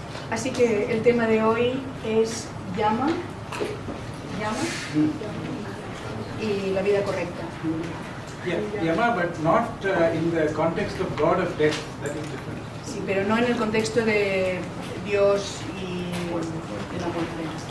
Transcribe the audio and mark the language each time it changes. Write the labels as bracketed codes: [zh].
[es] Así que el tema de hoy es Yama y la vida correcta. [en] Yama, but not in the context of God of death. That is different. [es] Sí, pero no en el contexto de Dios y de la muerte.